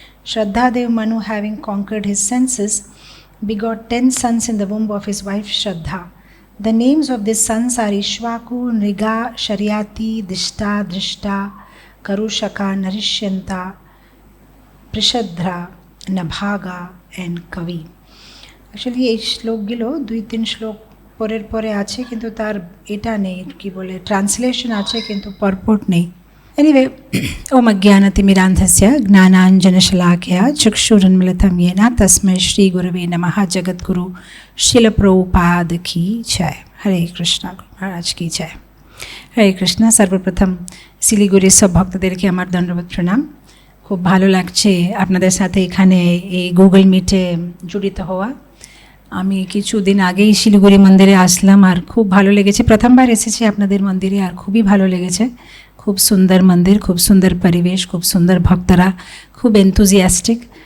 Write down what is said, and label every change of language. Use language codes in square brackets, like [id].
[en] Shraddhadev Manu, having conquered his senses, begot 10 sons in the womb of his wife Shraddha. The names of these sons are Ishwaku, Nriga, Sharyati, Dishta, Drishta, Karushaka, Narishyanta, Prishadra, Nabhaga and Kavi. [bn] Actually এই শ্লোকগুলো 2-3 শ্লোক পরের পরে আছে, কিন্তু তার এটা নেই কি বলে ট্রান্সলেশন আছে কিন্তু পারপোর্ট নেই। [sa] एनिवे ओम अज्ञानतिमिरान्धस्य ज्ञानाञ्जनशलाकया चक्षुरुन्मिलितं येन तस्मै श्रीगुरवे नमः। [hi] जगद्गुरु शिल प्रभुपाद की जय। हरे कृष्णा महाराज की जय। हरे कृष्णा। [bn] सर्वप्रथम শিলিগুড়ি সব ভক্তদেরকে আমার দণ্ডবত প্রণাম। খুব ভালো লাগছে আপনাদের সাথে এখানে এই গুগল মিটে জড়িত হওয়া। আমি কিছুদিন আগেই শিলিগুড়ি মন্দিরে আসলাম আর খুব ভালো লেগেছে। প্রথমবার এসেছি আপনাদের মন্দিরে আর খুবই ভালো লেগেছে। খুব সুন্দর মন্দির, খুব সুন্দর পরিবেশ, খুব সুন্দর ভক্তরা, খুব এনথুজিয়াস্টিক।